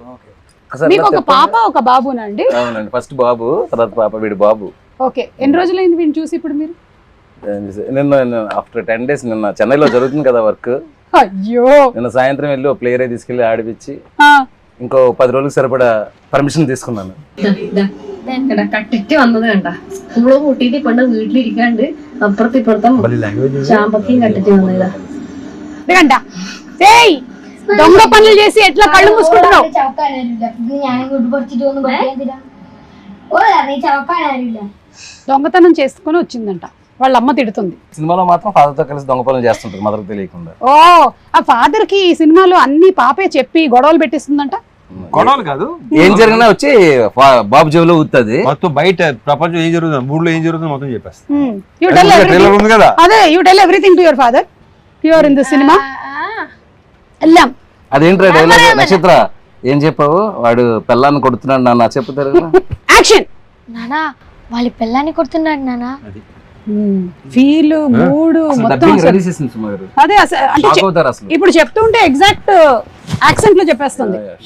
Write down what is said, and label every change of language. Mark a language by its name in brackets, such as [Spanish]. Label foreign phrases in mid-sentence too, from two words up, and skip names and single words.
[Telugu] మీకు ఒక పాప ఒక బాబునా అండి? అవునండి, ఫస్ట్ బాబు, తర్వాత పాప, వీడు బాబు. ఓకే. ఎన్ని రోజులైంది వీడిని చూసి ఇప్పుడు మీరు? నిన్న [English] after 10 days, [Telugu] నిన్న చెన్నైలో జరుగుతుంది కదా వర్క్. అయ్యో. నిన్న సాయంత్రం వెళ్ళి ప్లేయర్ తీసుకెళ్లి ఆడిపించి ఇంకో 10 రోజులకు సరిపడా పర్మిషన్ తీసుకున్నాను. [Malayalam] കട്ടിട്ട് വന്നത് കണ്ട സ്കൂള് കൂട്ടിട്ട് കൊണ്ട് വീട്ടിലിരിക്കാണ്ട് അപ്പുറത്ത് ഇപ്പുറത്തും ചാമ്പക്കയും കട്ടിട്ട് വന്നതാ. [Telugu] దొంగ పనులు చేసి ఎట్లా కళ్ళు మూసుకుంటున్నావు? దొంగతనం చేసుకుని వచ్చిందంట, వాళ్ళ అమ్మ తిడుతుంది. సినిమాలో మాత్రం ఫాదర్ తో కలిసి దొంగ పనులు చేస్తుంటారు మదర్ తెలియకుండా. ఓ, ఆ ఫాదర్ కి ఈ సినిమాలో అన్ని పాపే చెప్పి గొడవలు పెట్టిస్తుందంట. గొడవలు కాదు, ఏం జరిగినా వచ్చి బాబు చెవిలో ఊతుంది. మొత్తం బయట ప్రపంచం ఏం జరుగుతుంది, ఊళ్ళో ఏం జరుగుతుంది మొత్తం చెప్పేస్తాను. అదే, [English] You tell everything to your father. you are in the సినిమా. [Telugu] అదేంట్రా డైలాగ్? నక్షత్ర ఏం చెప్పావు? వాడు పిల్లాన్ని కొడుతున్నాడు నాన్న చెప్తారు. యాక్షన్. నానా వాళ్ళ పిల్లాన్ని కొడుతున్నాడు నానా. [English] feel mood [Telugu] మొత్తం అదే. అంటే ఇప్పుడు చెప్తుంటే [English] exact accent [Telugu] లో చెప్పేస్తుంది.